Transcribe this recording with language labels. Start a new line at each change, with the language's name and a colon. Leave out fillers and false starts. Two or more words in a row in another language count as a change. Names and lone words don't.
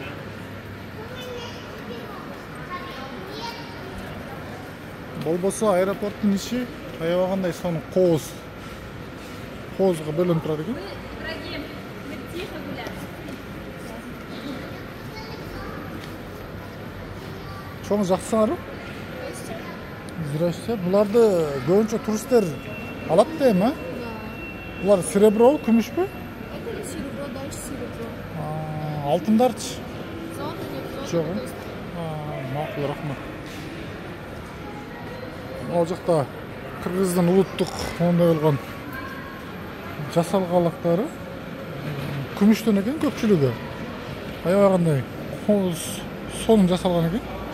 Kyrgyz: Болбосо аэропорттун иши аябагандай сонун коозго бөлүнүп турат экен. Чоң жаксыңарбы?
Russian: Здрасте.
Kyrgyz: Буларды көбүнчө туристтер алат да эми, а? Булар серебро, күмүшпү?
Russian: Это не серебро, дальше серебро.
Kyrgyz: Алтындарчы?
Russian: Золото нет,
Kyrgyz: Жок.
Russian: золото.
Kyrgyz: Макул, рахмат. Ал жакта Кыргыздын улуттук ондай болгон жасалгалыктары күмүштөн экен көпчүлүгү. Аябагандай сонун жасалган экен.